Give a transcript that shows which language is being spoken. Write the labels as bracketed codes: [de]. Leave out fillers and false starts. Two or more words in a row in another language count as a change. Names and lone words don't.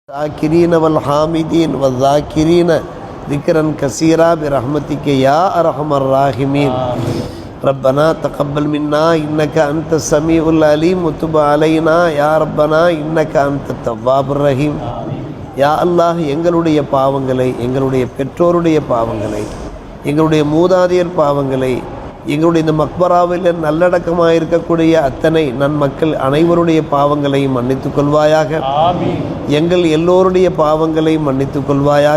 [ar] الذاكرين والحامدين والذاكرين ذكرا كثيرا برحمتك يا أرحم الراحمين. ربنا تقبل منا إنك أنت السميع العليم وتب علينا يا ربنا إنك أنت التواب الرحيم. [ta] யா அல்லாஹ், எங்களுடைய பாவங்களை, எங்களுடைய பெற்றோருடைய பாவங்களை, எங்களுடைய மூதாதையர் பாவங்களை, எங்களுடைய இந்த மக்பராவில் நல்லடக்கமாக இருக்கக்கூடிய அத்தனை நன்மக்கள் அனைவருடைய பாவங்களையும் மன்னித்துக் கொள்வாயாக. எங்கள் எல்லோருடைய பாவங்களையும் மன்னித்துக் கொள்வாயாக.